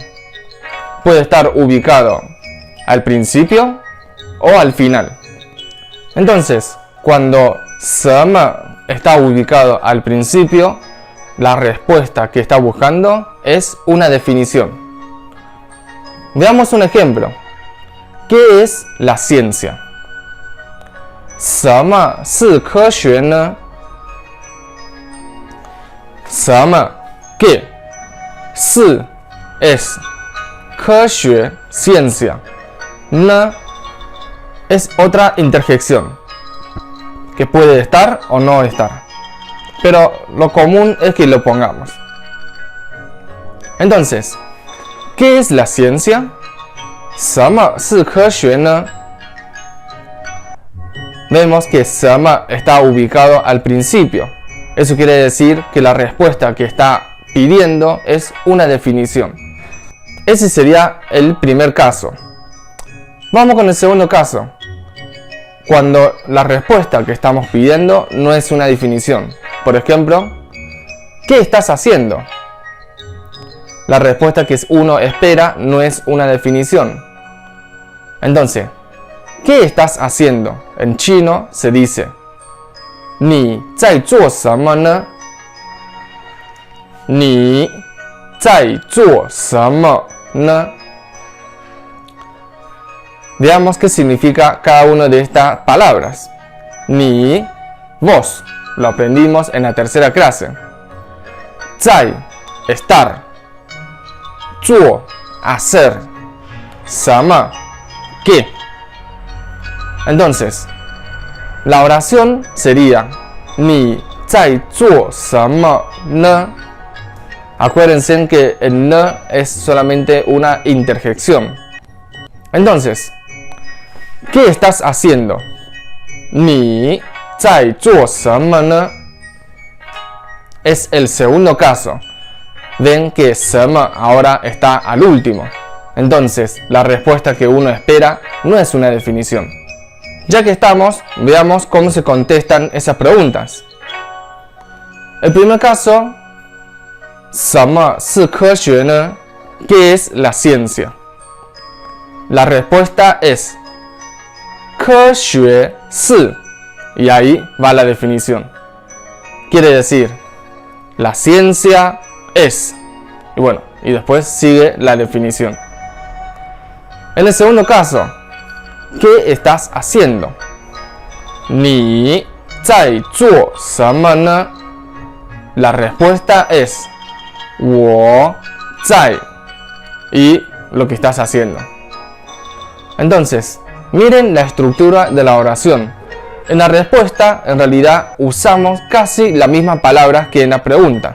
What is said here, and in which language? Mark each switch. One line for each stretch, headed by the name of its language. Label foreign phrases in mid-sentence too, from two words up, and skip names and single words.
Spanish: Puede estar ubicado al principio o al final. Entonces, cuando 什么 está ubicado al principio, la respuesta que está buscando es una definición. Veamos un ejemplo. ¿Qué es la ciencia?
Chinese: 什么是科学呢?
Spanish: 什么 ¿qué? 是 es 科学 ciencia. 呢 es otra interjección que puede estar o no estar, pero lo común es que lo pongamos. Entonces, ¿qué es la ciencia?
Chinese: 什么是科学呢?
Spanish: Vemos que 什么 está ubicado al principio. Eso quiere decir que la respuesta que está pidiendo es una definición. Ese sería el primer caso. Vamos con el segundo caso. Cuando la respuesta que estamos pidiendo no es una definición. Por ejemplo, ¿qué estás haciendo? La respuesta que uno espera no es una definición. Entonces, ¿qué estás haciendo? En chino se dice
Chinese: 你在做什么呢? 你在做什么呢?
Spanish: Veamos qué significa cada una de estas palabras. Ni, vos, lo aprendimos en la tercera clase. 在, estar. 做, hacer. 什么, ¿qué? Entonces, la oración sería
Chinese: 你在做什么呢?
Spanish: Acuérdense que el ne es solamente una interjección. Entonces, ¿qué estás haciendo?
Chinese: 你在做什么呢?
Spanish: Es el segundo caso. Ven que 什么 ahora está al último. Entonces, la respuesta que uno espera no es una definición. Ya que estamos, veamos cómo se contestan esas preguntas. El primer caso,
Chinese: 什么是科学呢?
Spanish: ¿Qué es la ciencia? La respuesta es
Chinese: 科学是,
Spanish: y ahí va la definición. Quiere decir, la ciencia es. Y bueno, y después sigue la definición. En el segundo caso, ¿qué estás haciendo?
Chinese: 你在做什么呢?
Spanish: La respuesta es
Chinese: 我在
Spanish: y lo que estás haciendo. Entonces, miren la estructura de la oración. En la respuesta, en realidad, usamos casi la misma palabra que en la pregunta.